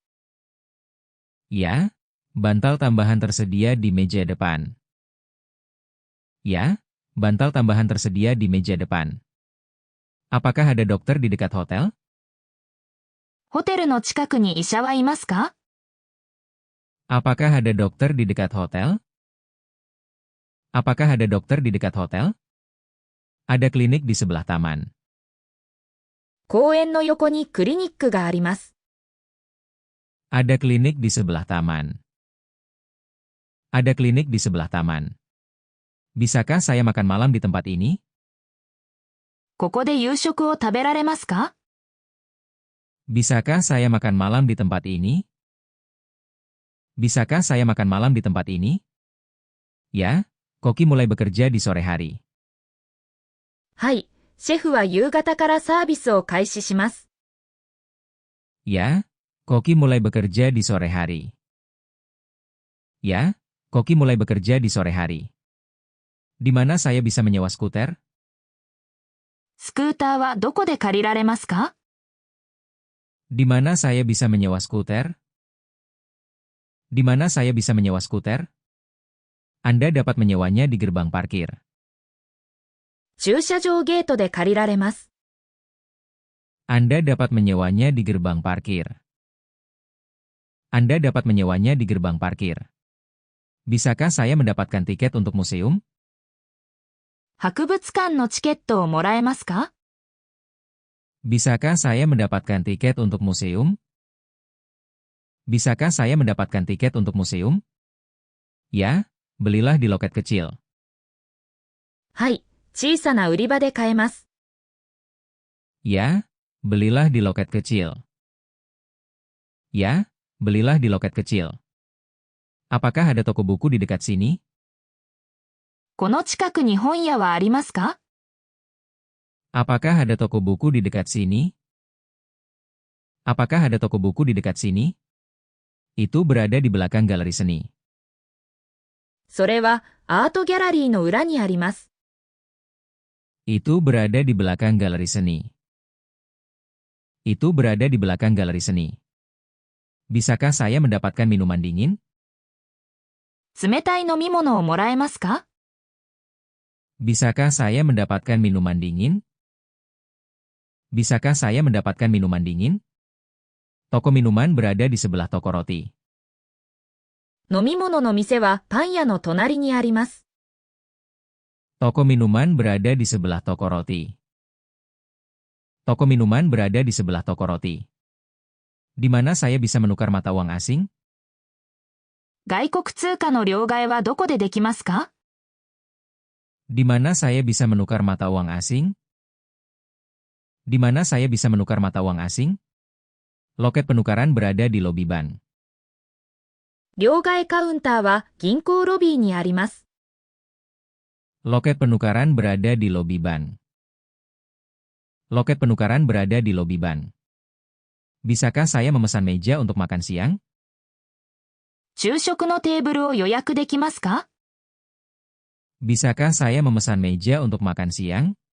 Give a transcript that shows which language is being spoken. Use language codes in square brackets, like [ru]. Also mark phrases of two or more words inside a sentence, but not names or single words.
[id] Ya, bantal tambahan tersedia di meja depan. Ya, bantal tambahan tersedia di meja depan. Apakah ada dokter di dekat hotel? [ja] ホテルの近くに医者はいますか？ [id] Apakah ada dokter di dekat hotel? Apakah ada dokter di dekat hotel? Ada klinik di sebelah taman. [ja] 公園の横にクリニックがあります。 [id] Ada klinik di sebelah taman. Ada klinik di sebelah taman. Bisakah saya makan malam di tempat ini? [ja] ここで夕食を食べられますか？ [id] Bisakah saya makan malam di tempat ini? Bisakah saya makan malam di tempat ini? Ya, Koki mulai bekerja di sore hari. [ja] はい、シェフは夕方からサービスを開始します。 [id] Ya, Koki mulai bekerja di sore hari. Ya, Koki mulai bekerja di sore hari. Di mana saya bisa menyewa skuter? [ja] スクーターはどこで借りられますか？ [id] Di mana saya bisa menyewa skuter? Di mana saya bisa menyewa skuter? Anda dapat menyewanya di gerbang parkir. [ja] 駐車場ゲートで借りられます。 [id] Anda dapat menyewanya di gerbang parkir. Anda dapat menyewanya di gerbang parkir. Bisakah saya mendapatkan tiket untuk museum? [ja] 博物館のチケットをもらえますか？ [id] Bisakah saya mendapatkan tiket untuk museum? Bisakah saya mendapatkan tiket untuk museum? Ya, belilah di loket kecil. [ja] はい、小さな売り場で買えます。 [id] Ya, belilah di loket kecil. Ya, belilah di loket kecil. Apakah ada toko buku di dekat sini? [ja] この近くに本屋はありますか？ [id] Apakah ada toko buku di dekat sini? Apakah ada toko buku di dekat sini? Itu berada di belakang galeri seni. [ja] それはアートギャラリーの裏にあります。 [id] Itu berada di belakang galeri seni. Itu berada di belakang galeri seni. Bisakah saya mendapatkan minuman dingin? [ja] 冷たい飲み物をもらえますか？ [id] Bisakah saya mendapatkan minuman dingin? Bisakah saya mendapatkan minuman dingin? Toko minuman berada di sebelah toko roti. [ja] 飲み物の店はパン屋の隣にあります。 [id] Toko minuman berada di sebelah toko roti. Toko minuman berada di sebelah toko roti. Di mana saya bisa menukar mata uang asing? [ja] 外国通貨の両替はどこでできますか？ [id] Di mana saya bisa menukar mata uang asing? Di mana saya bisa menukar mata uang asing? Loket penukaran berada di lobi bank. [ja] 両替カウンターは銀行ロビーにあります。 [id] Loket penukaran berada di lobi bank. Loket penukaran berada di lobi bank. Bisakah saya memesan meja untuk makan siang? [ja] 昼食のテーブルを予約できますか？ [id] Bisakah saya memesan meja untuk makan siang?